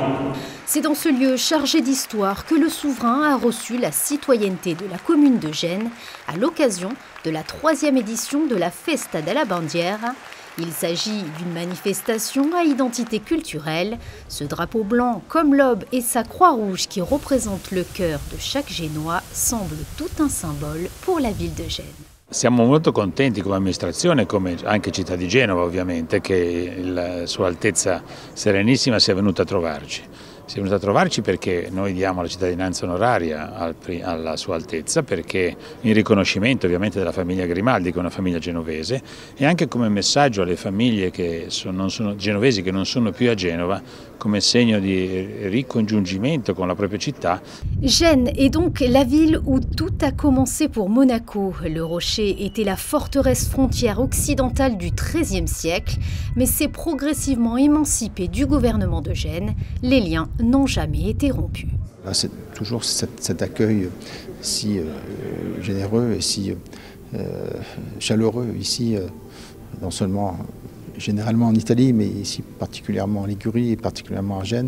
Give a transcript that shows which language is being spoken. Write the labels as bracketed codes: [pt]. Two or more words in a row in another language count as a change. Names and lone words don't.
[fr] C'est dans ce lieu chargé d'histoire que le souverain a reçu la citoyenneté de la commune de Gênes à l'occasion de la 3e édition de la Festa della Bandiera. Il s'agit d'une manifestation à identité culturelle. Ce drapeau blanc, comme l'aube et sa croix rouge qui représentent le cœur de chaque Génois, semble tout un symbole pour la ville de Gênes. [it] Siamo molto contenti come amministrazione, come anche città di Genova ovviamente, che Sua Altezza Serenissima sia venuta a trovarci. Si è venuta a trovarci perché noi diamo la cittadinanza onoraria alla Sua Altezza, perché in riconoscimento ovviamente della famiglia Grimaldi, che è una famiglia genovese, e anche come messaggio alle famiglie genovesi che non sono più a Genova, come segno di ricongiungimento con la propria città. [fr] Gênes est donc la ville où tout a commencé pour Monaco. Le Rocher était la forteresse frontière occidentale du XIIIe siècle, mais s'est progressivement émancipée du gouvernement de Gênes. Les liens n'ont jamais été rompus. C'est toujours cet accueil si généreux et si chaleureux ici, non seulement généralement en Italie, mais ici particulièrement en Ligurie et particulièrement à Gênes.